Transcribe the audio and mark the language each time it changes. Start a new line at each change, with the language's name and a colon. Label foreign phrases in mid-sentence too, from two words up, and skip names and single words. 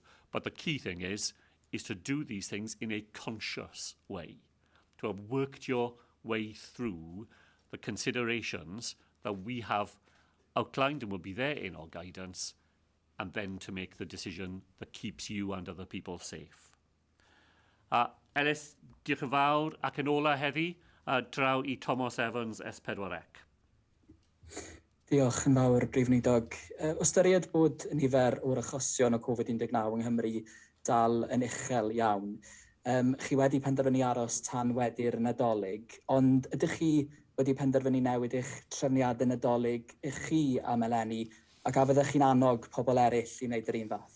English: But the key thing is to do these things in a conscious way, to have worked your way through the considerations that we have outlined and will be there in our guidance, and then to make the decision that keeps you and other people safe.
Welsh: Ellis, diolch yn fawr, ac yn ola heddi, draw I Thomas Evans, S4C. Diolch yn fawr, Prif Weinidog. O ystyried bod nifer o'r achosion o Covid-19 yng Nghymru dal yn uchel iawn, chi wedi penderfynu aros tan wedi'r Nadolig, ond ydych chi wedi penderfynu newid eich trefniadau Nadolig eich chi am eleni, ac a fyddech chi'n annog pobl eraill I wneud yr un fath?